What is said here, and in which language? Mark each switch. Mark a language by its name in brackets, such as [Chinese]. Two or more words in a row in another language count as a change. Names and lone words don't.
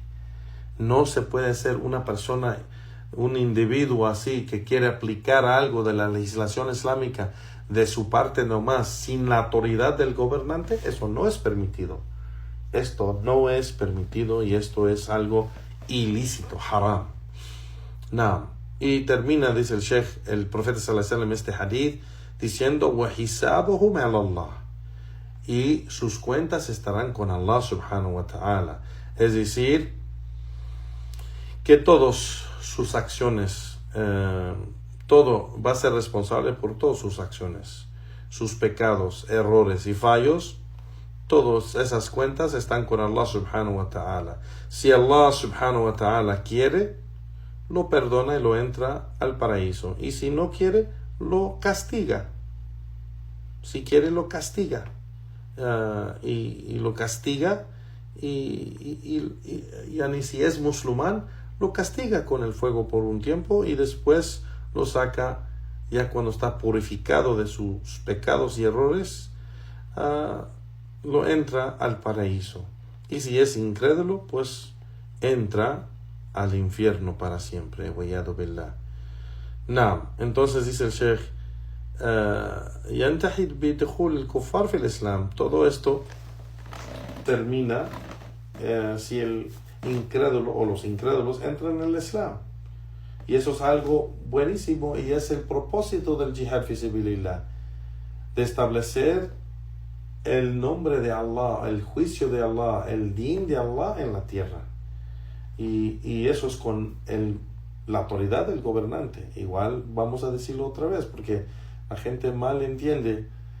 [Spanish] No se puede hacer una persona, un individuo así que quiere aplicar algo de la legislación islámica de su parte nomás, sin la autoridad del gobernante. Eso no es permitido. Esto no es permitido y esto es algo ilícito, haram. Y termina, dice el Sheikh, el profeta [Arabic] صلى الله عليه وسلم, [Spanish] este hadith, diciendo: [Arabic] وَحِسَابُهُمْ عَلَى اللَّهِ, [Spanish] y sus cuentas estarán con [Arabic] الله سبحانه وتعالى. [Spanish] Es decir, que todas sus acciones, todo va a ser responsable por todas sus acciones, sus pecados, errores y fallos. Todas esas cuentas están con [Arabic] الله سبحانه وتعالى. [Spanish] Si [Arabic] الله سبحانه وتعالى [Spanish] quiere, lo perdona y lo entra al paraíso. Y si no quiere, lo castiga. Si quiere, lo castiga. Y lo castiga. Y si es musulmán, lo castiga con el fuego por un tiempo y después lo saca ya cuando está purificado de sus pecados y errores. Lo entra al paraíso. Y si es incrédulo, pues entra al infierno para siempre. [Arabic] والعياذ بالله. [Spanish] Entonces dice el Sheikh, [Arabic] ينتهي بدخول الكفار في الإسلام. [Spanish] Todo esto termina si el incrédulo o los incrédulos entran en el Islam. Y eso es algo buenísimo y es el propósito del [Arabic] جهاد في سبيل الله, [Spanish] de establecer el nombre de Allah, el juicio de Allah, el din de Allah en la tierra. Y eso es con la autoridad del gobernante. Igual vamos a decirlo otra vez porque la gente mal entiende.